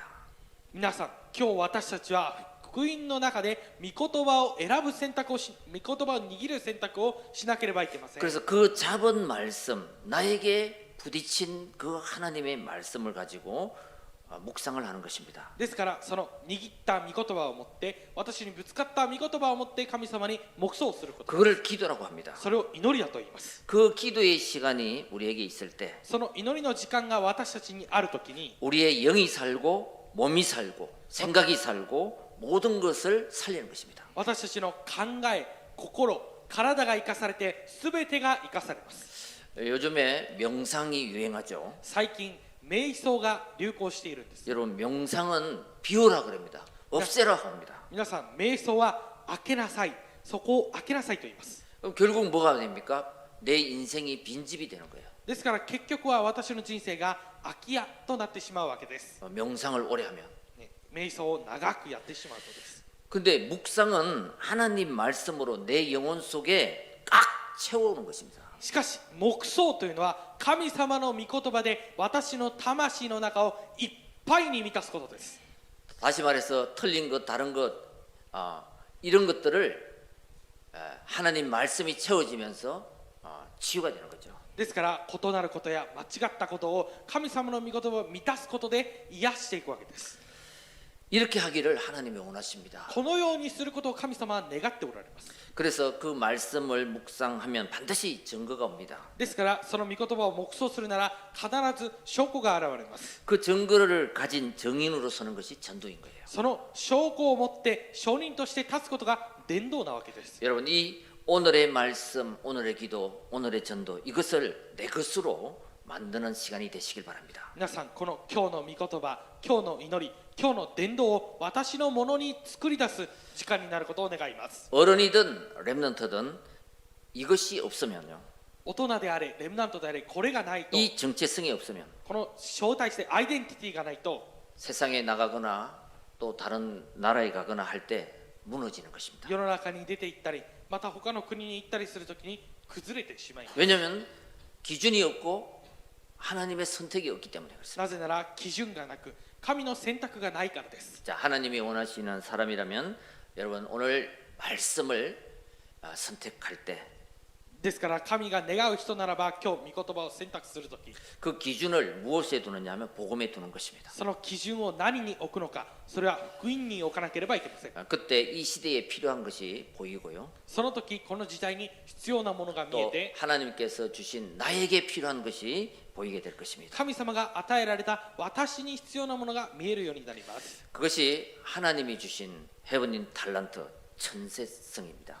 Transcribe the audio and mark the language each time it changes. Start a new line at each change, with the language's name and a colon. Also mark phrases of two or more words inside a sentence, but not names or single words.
Japanese: 皆さん、今日私たちは福音の中で御言葉を選ぶ選択をし、御言葉を握る選択をしなければいけません。
Korean: 그래서 그 잡은 말씀, 나에게 부딪힌 그 하나님의 말씀을 가지고 묵상을 하는 것입니다.
Japanese: ですからその握った御言葉を持って、私にぶつかった御言葉を持って神様に黙想すること、
Korean: 그거를 기도라고 합니다.
Japanese: それを祈りだと言います。
Korean: 그 기도의 시간이 우리에게 있을 때
Japanese: その祈りの時間が私たちにあるときに、
Korean: 우리의 영이 살고 몸이 살고 생각이 살고 모든 것을 살리는 것입니다.
Japanese: 私たちの考え、心、体が生かされて全てが生かされます。
Korean: 요즘에 명상이 유행하죠.
Japanese: 最近瞑想が流行しているんです。
Korean: 여러분 명상은 비우라 그럽니다. 없애라 합니다.
Japanese: 皆さん、瞑想は開けなさい、そこを開けなさいと言います。
Korean: 그럼 결국 뭐가 됩니까? 내 인생이 빈집이 되는 거예요.
Japanese: ですから結局は私の人生が空き家となってしまうわけです。
Korean: 명상을 오래 하면.
Japanese: 瞑想を長くやってしまうとです。
Korean: 근데 묵상은 하나님 말씀으로 내 영혼 속에 꽉 채워오는 것입니다.
Japanese: しかし黙想というのは神様の御言葉で私の魂の中をいっぱいに満たすことです。
Korean: 다시 말해서 틀린 것, 다른 것, 이런 것들을 하나님 말씀이 채워지면서 치유가 되는 거죠.
Japanese: ですから異なることや間違ったことを神様の御言葉を満たすことで癒していくわけです。
Korean: 이렇게 하기를 하나님이 원하십니다.
Japanese: このようにすることを神様は願っておられます。
Korean: 그래서 그 말씀을 묵상하면 반드시 증거가 옵니다.
Japanese: ですからその御言葉を黙想するなら必ず証拠が現れます。
Korean: 그 증거를 가진 증인으로 서는 것이 전도인 거예요.
Japanese: その証拠を持って証人として立つことが伝道なわけです。
Korean: 여러분 이 오늘의 말씀, 오늘의 기도, 오늘의 전도 이것을 내 것으로 만드는 시간이 되시길 바랍니다.
Japanese: 皆さん、この今日の御言葉、今日の祈り、今日の伝道を私のものに作り出す時間になることを願います。
Korean: 어른이든 렘넌트든 이것이 없으면요.
Japanese: 大人であれレムナントであれこれがないと
Korean: 이 정체성이 없으면
Japanese: この招待性アイデンティティがないと
Korean: 세상에 나가거나 또 다른 나라에 가거나 할 때 무너지는 것입니다.
Japanese: 世の中に出て行ったりまた他の国に行ったりするときに崩れてしまいます。
Korean: 왜냐하면 기준이 없고 하나님의 선택이 없기 때문에 그렇습니다.
Japanese: なぜなら基準がなく神の選択がないからです。
Korean: 자, 하나님이 원하시는 사람이라면 여러분 오늘 말씀을 선택할 때
Japanese: ですから神が願う人ならば今日御言葉を選択するとき
Korean: 그 기준을 무엇에 두느냐 하면 복음에 두는 것입니다.
Japanese: その基準を何に置くのかそれは福音に置かなければいけません。
Korean: 그때 이 시대에 필요한 것이 보이고요.
Japanese: その時この時代に必要なものが見え
Korean: 또
Japanese: て
Korean: 하나님께서 주신 나에게 필요한 것이 보이게 될 것입니다.
Japanese: 神様が与えられた私に必要なものが見えるようになります。
Korean: 그것이 하나님이 주신 헤븐인 달란트 천세성입니다.